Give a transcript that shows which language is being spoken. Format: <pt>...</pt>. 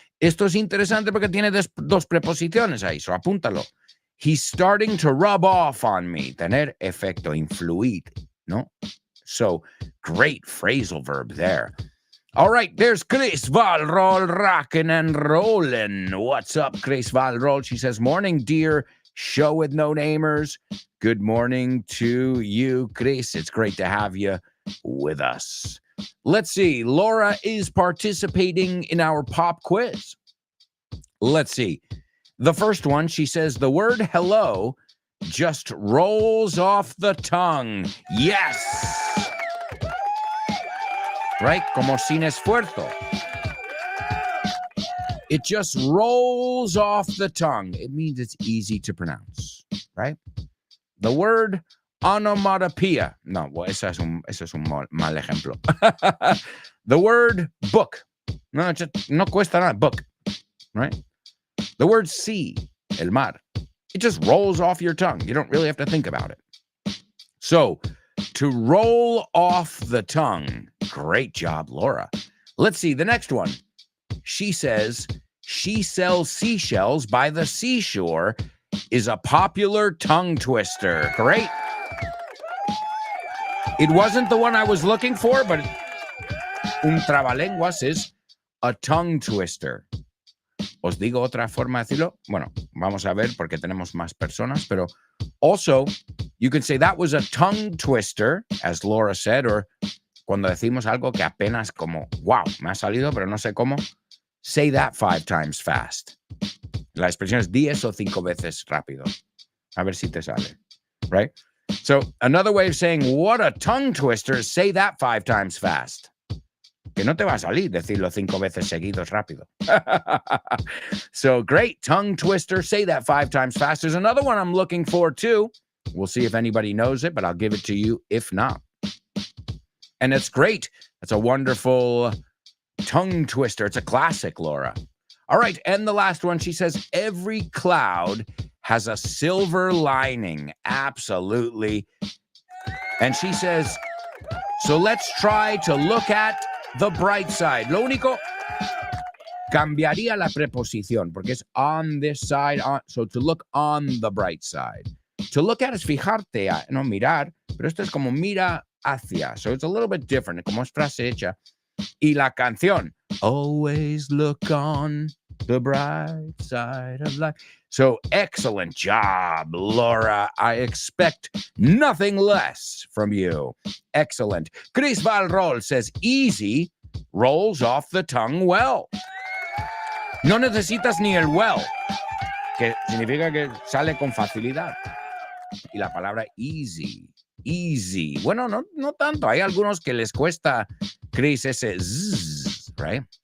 <es>Esto es interesante porque tiene dos preposiciones ahí, so apúntalo.</es> <en>He's starting to rub off on me.</en> <es>Tener efecto, influir, ¿no?</es> <en>So, great phrasal verb there. All right, there's Chris Valrol rocking and rolling. What's up, Chris Valrol? She says, morning, dear show with no namers. Good morning to you, Chris. It's great to have you with us. Let's see. Laura is participating in our pop quiz. Let's see. The first one, she says, the word hello just rolls off the tongue. Yes. Right?</en> <es>Como sin esfuerzo.</es> <en>It just rolls off the tongue. It means it's easy to pronounce, right? The word onomatopoeia.</en> <es>No,</es> <en>well,</en> <es>eso es un mal ejemplo.</es> <en>The word book.</en> <es>No, no cuesta nada.</es> <en>Book, right? The word sea,</en> <es>el mar.</es> <en>It just rolls off your tongue. You don't really have to think about it. So, to roll off the tongue. Great job, Laura. Let's see the next one. She says, she sells seashells by the seashore is a popular tongue twister. Great. It wasn't the one I was looking for, but un trabalenguas is a tongue twister.</en> <es>¿Os digo otra forma de decirlo? Bueno, vamos a ver porque tenemos más personas, pero</es> <en>also, you can say that was a tongue twister, as Laura said,</en> <es>or cuando decimos algo que apenas como, wow, me ha salido, pero no sé cómo,</es> <en>say that 5 times fast.</en> <es>La expresión es 10 o 5 veces rápido. A ver si te sale,</es> <en>right? So, another way of saying, what a tongue twister, is say that 5 times fast.</en> <es>Que no te va a salir decirlo 5 veces seguidos rápido.</es> <en>So, great tongue twister, say that 5 times fast. There's another one I'm looking for too. We'll see if anybody knows it, but I'll give it to you if not. And it's great. It's a wonderful tongue twister. It's a classic, Laura. All right, and the last one, she says, every cloud has a silver lining. Absolutely. And she says, so let's try to look at the bright side.</en> <es>Lo único, cambiaría la preposición, porque es</es> <en>on this side. So to look on the bright side. To look at</en> <es>es fijarte, no mirar, pero esto es como mira hacia.</es> <en>So it's a little bit different,</en> <es>como es frase hecha. Y la canción,</es> <en>always look on the bright side of life. So excellent job, Laura. I expect nothing less from you. Excellent. Chris Valrol says, easy rolls off the tongue well.</en> <es>No necesitas ni el well, que significa que sale con facilidad. Y la palabra easy. Easy. Bueno, no tanto. Hay algunos que les cuesta, Chris, ese zzz,</es> <en>right?</en>